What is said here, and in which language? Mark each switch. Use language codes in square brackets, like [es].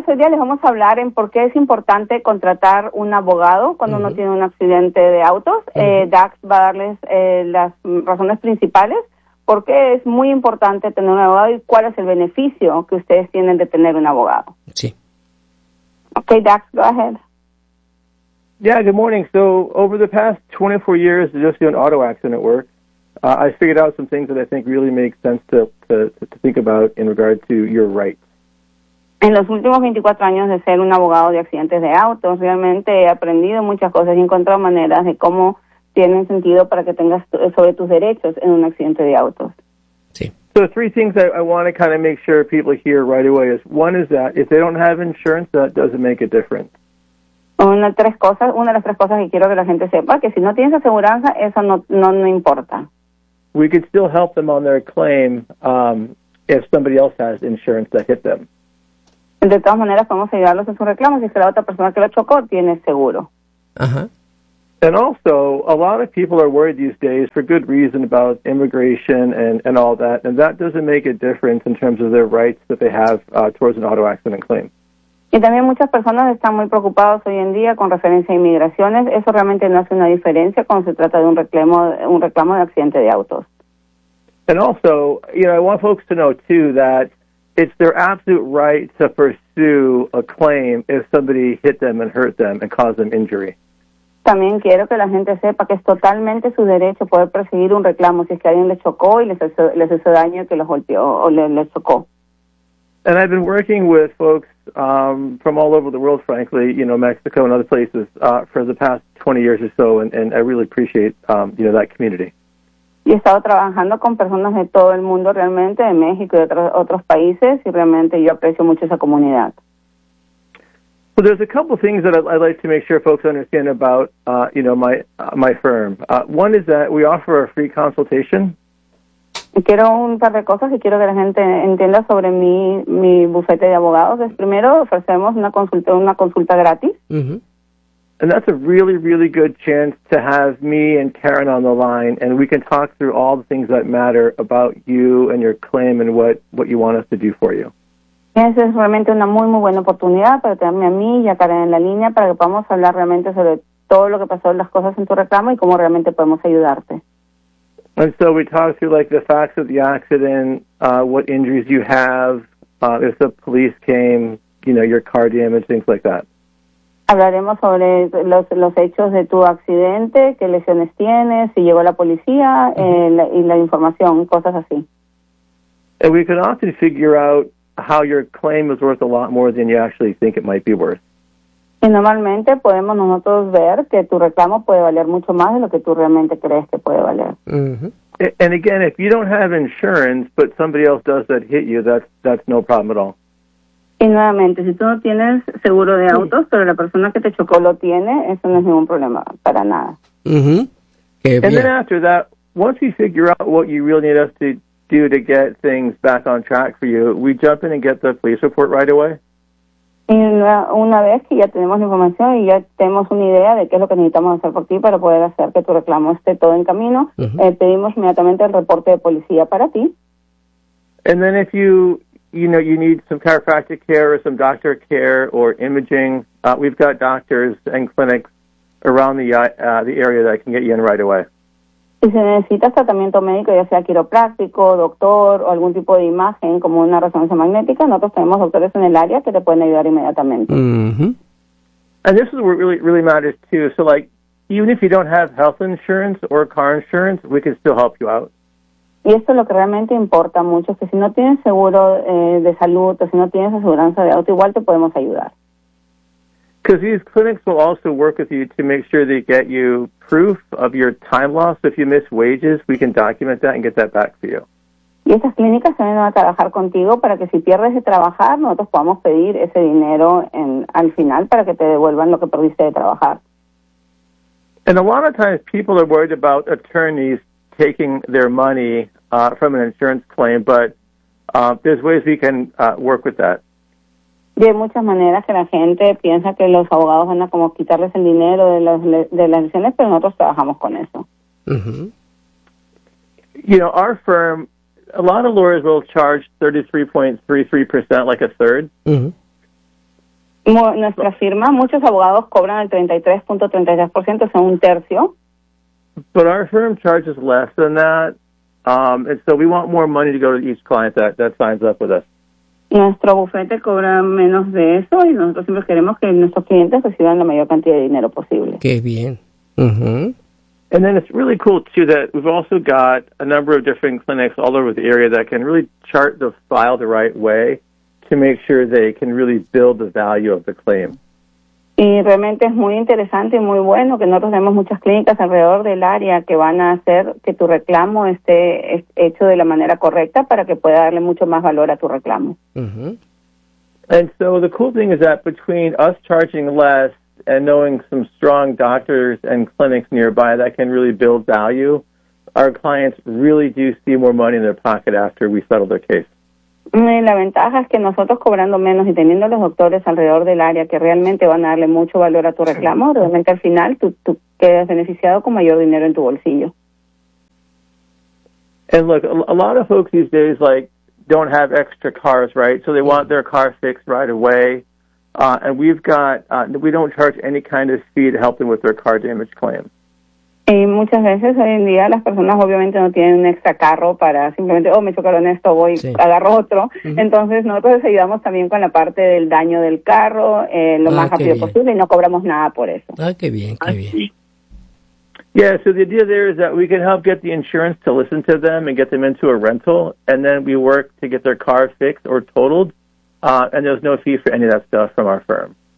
[es] Hoy día les vamos a hablar en por qué es importante contratar un abogado cuando uno tiene un accidente de autos. Dax va a darles las razones principales. ¿Por qué es muy importante tener un abogado y cuál es el beneficio que ustedes tienen de tener un abogado? Sí. [en] Okay, Dax, go ahead. Yeah, good morning. So, over the past 24 years of just doing auto accident work, I figured out some things that I think really make sense to think about in regard to your rights. [es] En los últimos 24 años de ser un abogado de accidentes de autos, realmente he aprendido muchas cosas y he encontrado maneras de cómo tienen sentido para que tengas sobre tus derechos en un accidente de autos. Sí. [en] So three things I want to kind of make sure people hear right away is one is that if they don't have insurance, that doesn't make a difference. [es] Una de las tres cosas que quiero que la gente sepa, que si no tienes aseguranza, eso no importa. [en] We could still help them on their claim if somebody else has insurance that hit them. [es] De todas maneras, podemos ayudarlos en su reclamo si es que la otra persona que lo chocó tiene seguro. Ajá. [en] And also, a lot of people are worried these days for good reason about immigration and all that, and that doesn't make a difference in terms of their rights that they have towards an auto accident claim. [es] Y también muchas personas están muy preocupados hoy en día con referencia a inmigraciones. Eso realmente no hace una diferencia cuando se trata de un reclamo de accidente de autos. [en] And also, you know, I want folks to know too that it's their absolute right to pursue a claim if somebody hit them and hurt them and caused them injury. [es] También quiero que la gente sepa que es totalmente su derecho poder perseguir un reclamo si es que alguien les chocó y les hizo daño que los golpeó o les chocó. [en] And I've been working with folks from all over the world, frankly, you know, Mexico and other places for the past 20 years or so, and I really appreciate, you know, that community. [es] Y he estado trabajando con personas de todo el mundo realmente, de México y de otros países, y realmente yo aprecio mucho esa comunidad. [en] So there's a couple things that I'd like to make sure folks understand about, you know, my firm. One is that we offer a free consultation. [es] Quiero un par de cosas que quiero que la gente entienda sobre mi bufete de abogados. Es primero, ofrecemos una consulta gratis. Mm-hmm. [en] And that's a really, really good chance to have me and Karen on the line, and we can talk through all the things that matter about you and your claim and what you want us to do for you. [es] Esa es realmente una muy, muy buena oportunidad para tenerme a mí y a Karen en la línea para que podamos hablar realmente sobre todo lo que pasó, las cosas en tu reclamo y cómo realmente podemos ayudarte. [en] And so we talk through like the facts of the accident, what injuries you have, if the police came, you know, your car damage, things like that. [es] Hablaremos sobre los hechos de tu accidente, qué lesiones tienes, si llegó la policía, y la información, cosas así. [en] And we can often figure out how your claim is worth a lot more than you actually think it might be worth. [es] Y normalmente podemos nosotros ver que tu reclamo puede valer mucho más de lo que tú realmente crees que puede valer. Mm-hmm. [en] And again, if you don't have insurance, but somebody else does that hit you, that's no problem at all. [es] Y nuevamente, si tú no tienes seguro de autos, pero la persona que te chocó lo tiene, eso no es ningún problema para nada. Mm-hmm. Qué bien. [en] And then after that, once we figure out what you really need us to do to get things back on track for you, we jump in and get the police report right away. [es] Y una vez que ya tenemos la información y ya tenemos una idea de qué es lo que necesitamos hacer por ti para poder hacer que tu reclamo esté todo en camino, pedimos inmediatamente el reporte de policía para ti. [en] And then if you you know, you need some chiropractic care or some doctor care or imaging, we've got doctors and clinics around the area that I can get you in right away. [es] Y si necesitas tratamiento médico, ya sea quiropráctico, doctor, o algún tipo de imagen, como una resonancia magnética, nosotros tenemos doctores en el área que te pueden ayudar inmediatamente. Mm-hmm. [en] And this is what really, really matters, too. So, like, even if you don't have health insurance or car insurance, we can still help you out. [es] Y esto es lo que realmente importa mucho, que si no tienes seguro de salud, o si no tienes aseguranza de auto, igual te podemos ayudar. [en] Because these clinics will also work with you to make sure they get you proof of your time loss. If you miss wages, we can document that and get that back for you. [es] Y estas clínicas también van a trabajar contigo para que si pierdes de trabajar, nosotros podamos pedir ese dinero en, al final para que te devuelvan lo que perdiste de trabajar. [en] And a lot of times people are worried about attorneys taking their money from an insurance claim, but there's ways we can work with that. [es] Y hay muchas maneras que la gente piensa que los abogados van a como quitarles el dinero de las lesiones, pero nosotros trabajamos con eso. Mm-hmm. [en] You know, our firm, a lot of lawyers will charge 33.33%, like a third. Mm-hmm. [es] Nuestra firma, muchos abogados cobran el 33.33%, o sea, un tercio. [en] But our firm charges less than that, and so we want more money to go to each client that signs up with us. [es] Nuestro bufete cobra menos de eso y nosotros siempre queremos que nuestros clientes reciban la mayor cantidad de dinero posible. Qué bien. Mm-hmm. [en] And then it's really cool, too, that we've also got a number of different clinics all over the area that can really chart the file the right way to make sure they can really build the value of the claim. [es] Y realmente es muy interesante y muy bueno que nosotros tenemos muchas clínicas alrededor del área que van a hacer que tu reclamo esté hecho de la manera correcta para que pueda darle mucho más valor a tu reclamo. Mm-hmm. [en] And so the cool thing is that between us charging less and knowing some strong doctors and clinics nearby that can really build value, our clients really do see more money in their pocket after we settle their case. [es] La ventaja es que nosotros cobrando menos y teniendo los doctores alrededor del área que realmente van a darle mucho valor a tu reclamo, realmente al final tú quedas beneficiado con mayor dinero en tu bolsillo. [en] And look, a lot of folks these days like don't have extra cars, right? So they want their car fixed right away. And we've got, we don't charge any kind of fee to help them with their car damage claim. [es] Y muchas veces hoy en día las personas obviamente no tienen un extra carro para simplemente, oh, me chocaron esto, voy, sí. Agarro otro. Uh-huh. Entonces nosotros les ayudamos también con la parte del daño del carro lo más rápido posible y no cobramos nada por eso. Ah, qué bien, qué bien. [en] Yeah, so the idea there is that we can help get the insurance to listen to them and get them into a rental, and then we work to get their car fixed or totaled, and there's no fee for any of that stuff from our firm.